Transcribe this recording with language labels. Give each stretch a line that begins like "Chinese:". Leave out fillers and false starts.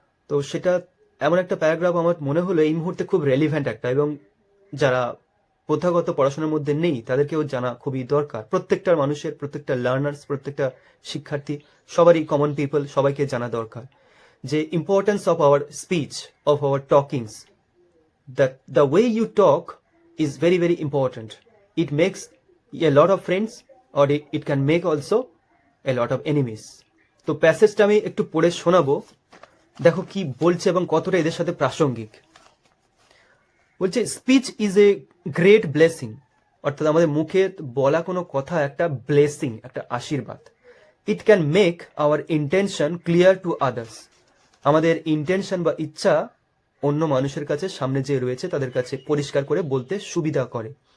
Bangla: তো সেটা এমন একটা প্যারাগ্রাফ আমার মনে হলো এই মুহূর্তে খুব রেলিভেন্ট একটা, এবং যারা প্রথাগত পড়াশোনার মধ্যে নেই তাদেরকেও জানা খুবই দরকার। প্রত্যেকটা মানুষের, প্রত্যেকটা লার্নার্স, প্রত্যেকটা শিক্ষার্থী, সবারই, কমন পিপল, সবাইকে জানা দরকার যে
English: Importance of our speech, of our talkings, that the way you talk is very very important. It makes a lot of friends, or it can make also a lot of enemies.
Bangla: তো প্যাসেজটা আমি একটু পড়ে শোনাবো, দেখো কি বলছে এবং কতটা এদের সাথে প্রাসঙ্গিক। বলছে,
English: speech is a great blessing,
Bangla: অর্থাৎ আমাদের মুখে বলা কোনো কথা একটা ব্লেসিং, একটা আশীর্বাদ।
English: it can make our intention clear to others,
Bangla: আমাদের ইন্টেনশন বা ইচ্ছা অন্য মানুষের কাছে, সামনে যে রয়েছে তাদের কাছে পরিষ্কার করে বলতে সুবিধা করে।